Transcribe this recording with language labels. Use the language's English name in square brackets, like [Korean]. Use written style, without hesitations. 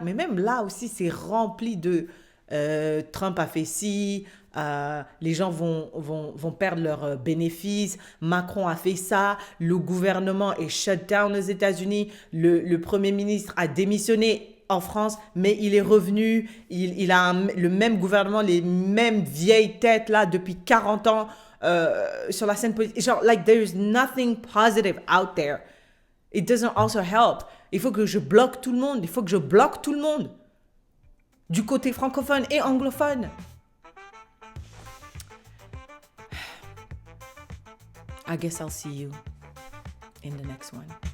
[French] Mais même là aussi, c'est rempli de Trump a fait ci, les gens vont perdre leurs bénéfices, Macron a fait ça, le gouvernement est shut down aux États-Unis, le Premier ministre a démissionné en France, mais il est revenu, il a le même gouvernement, les mêmes vieilles têtes là depuis 40 ans sur la scène politique. Genre, [English] like, there's nothing positive out there. It doesn't also help. [French] Il faut que je bloque tout le monde, du côté francophone et anglophone. [English] I guess I'll see you in the next one.